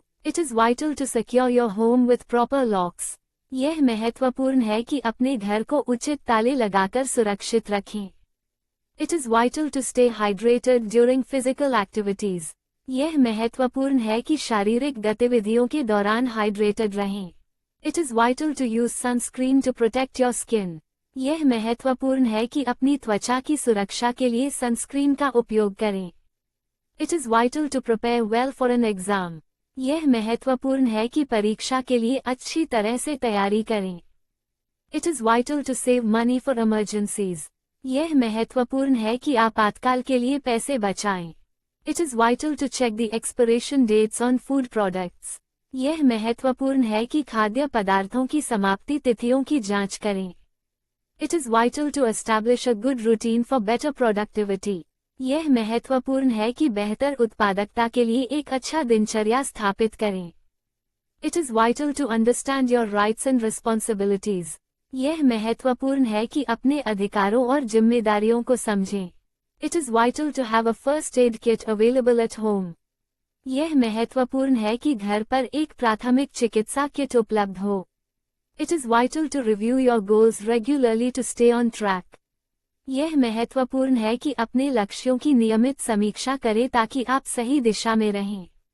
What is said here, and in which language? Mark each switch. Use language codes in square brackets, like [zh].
[en] It is vital to secure your home with proper locks. [hi] यह महत्वपूर्ण है कि अपने घर को उचित ताले लगाकर सुरक्षित रखें। [en] It is vital to stay hydrated during physical activities. [hi] यह महत्वपूर्ण है कि शारीरिक गतिविधियों के दौरान हाइड्रेटेड रहें। [en] It is vital to use sunscreen to protect your skin. [hi] यह महत्वपूर्ण है कि अपनी त्वचा की सुरक्षा के लिए सनस्क्रीन का उपयोग करें। [en] It is vital to prepare well for an exam. [hi] यह महत्वपूर्ण है कि परीक्षा के लिए अच्छी तरह से तैयारी करें। [en] It is vital to save money for emergencies. [hi] यह महत्वपूर्ण है कि आपातकाल के लिए पैसे बचाएं। [en] It is vital to check the expiration dates on food products. [hi] यह महत्वपूर्ण है कि खाद्य पदार्थों की समाप्ति तिथियों की जांच करें। [en] It is vital to establish a good routine for better productivity. [hi] यह महत्वपूर्ण है कि बेहतर उत्पादकता के लिए एक अच्छा दिनचर्या स्थापित करें। [en] It is vital to understand your rights and responsibilities. [hi] यह महत्वपूर्ण है कि अपने अधिकारों और जिम्मेदारियों को समझें। [en] It is vital to have a first aid kit available at home. [hi] यह महत्वपूर्ण है कि घर पर एक प्राथमिक चिकित्सा किट उपलब्ध हो। [en] It is vital to review your goals regularly to stay on track. [hi] यह महत्वपूर्ण है कि अपने लक्ष्यों की नियमित समीक्षा करें ताकि आप सही दिशा में रहें।